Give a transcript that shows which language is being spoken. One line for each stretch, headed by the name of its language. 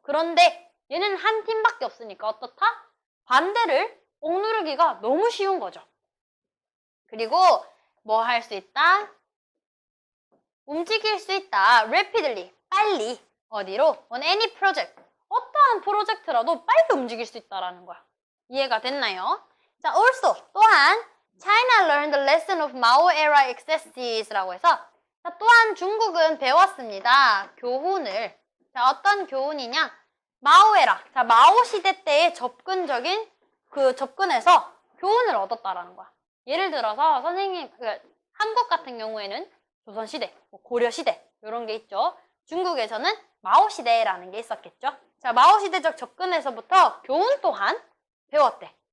Korean: 그런데 얘는 한 팀밖에 없으니까 어떻다? 반대를 억누르기가 너무 쉬운 거죠. 그리고 뭐 할 수 있다? 움직일 수 있다.
English: rapidly,
Korean: 빨리. 어디로?
English: on any project.
Korean: 어떠한 프로젝트라도 빨리 움직일 수 있다라는 거야. 이해가 됐나요?
English: 자, also, 또한 China learned the lesson of Mao era excesses라고 해서
Korean: 자, 또한 중국은 배웠습니다. 교훈을. 자, 어떤 교훈이냐? 마오 에라. 자, 마오 시대 때의 접근적인 접근에서 교훈을 얻었다라는 거야. 예를 들어서 선생님, 한국 같은 경우에는 조선시대, 고려시대 이런 게 있죠. 중국에서는 마오시대라는 게 있었겠죠. 자, 마오시대적 접근에서부터 교훈 또한 배웠대.